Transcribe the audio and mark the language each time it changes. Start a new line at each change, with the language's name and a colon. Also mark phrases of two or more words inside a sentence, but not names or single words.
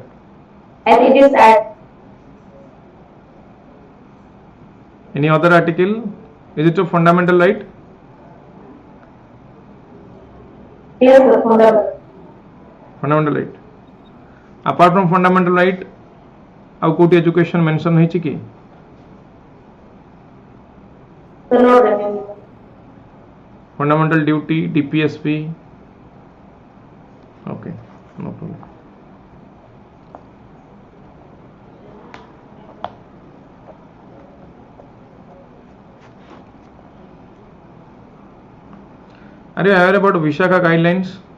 English: and it is at Any other article? Is it a fundamental right? yes, sir, fundamental. Fundamental right. Apart from fundamental right,
Odia: ଆଉ କୋଉଠି
English: education mention
Odia: ହେଇଛି କି?
English: So not remember. Fundamental duty, DPSP. Okay, no problem. Are you aware about Vishaka guidelines?